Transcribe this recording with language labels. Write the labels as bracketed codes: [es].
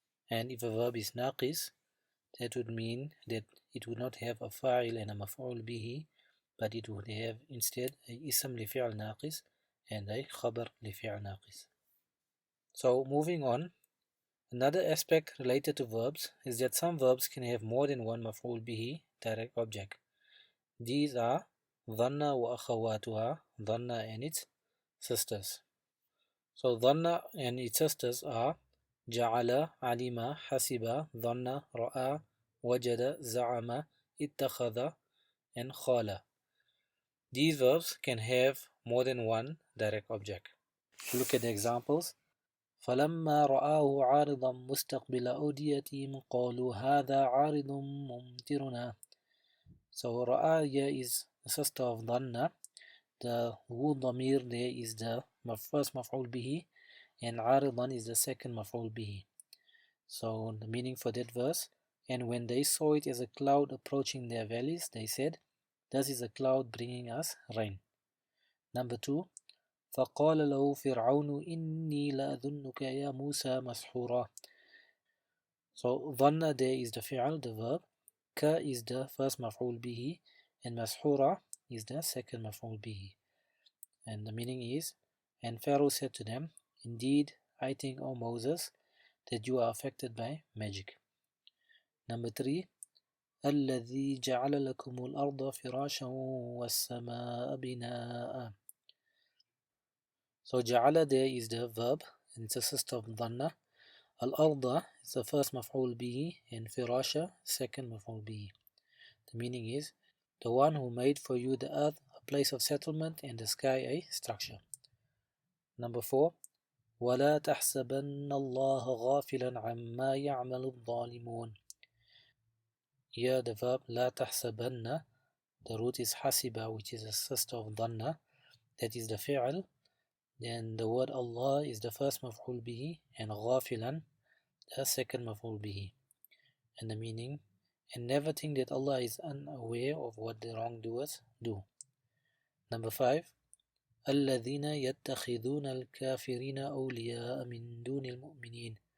[en] And if a verb is naqis, that would mean that it would not have a fa'il and a maf'ul bihi, but it would have instead a ism li fi'l naqis and a khabar li fi'l naqis. So moving on, another aspect related to verbs is that some verbs can have more than one maf'ul bihi direct object. These are dhanna wa akhawatuha, dhanna and its sisters. So dhanna and its sisters are [ar] جعل, علم, حسب, ظن, رأى, وجد, زعم, اتخذ, and خال. [en] These verbs can have more than one direct object. Look at the examples. [ar] فلما رآه عارضا مستقبل أوديتهم قالوا هذا عارض ممطرنا. [en] So رأى here is the sister of ظن. The hu ضمير there is the first مفعول به, and عارضا is the second مفعول به. So the meaning for that verse, and when they saw it as a cloud approaching their valleys, they said, this is a cloud bringing us rain. Number 2. [ar] فقال له فرعون إني لأظنك يا موسى مسحورا. [en] So ظن there is the fi'al, the verb, ka is the first مفعول به, and مسحورا is the second مفعول به. And the meaning is, and Pharaoh said to them, indeed, I think, O Moses, that you are affected by magic. Number 3. [ar] الذي جعل لكم الأرض فراشا والسماء بناء. [en] So جعل there is the verb, and it's a sister of ظن. [ar] الأرض is the first مفعول به, and فراشا second مفعول به. [en] The meaning is, the one who made for you the earth a place of settlement and the sky a structure. [ar] Number 4, وَلَا تَحْسَبَنَّ اللَّهَ غَافِلًا عَمَّا يَعْمَلُ الظَّالِمُونَ. [en] Here the verb لَا تَحْسَبَنَّ, the root is hasiba, which is a sister of dhanna, that is the fi'al. Then the word Allah is the first maf'ul bihi, and ghafilan the second maf'ul bihi. And the meaning, and never think that Allah is unaware of what the wrongdoers do. [ar] Number 5, الَّذِينَ يَتَّخِذُونَ الْكَافِرِينَ أَوْلِيَاءَ مِن دُونِ الْمُؤْمِنِينَ.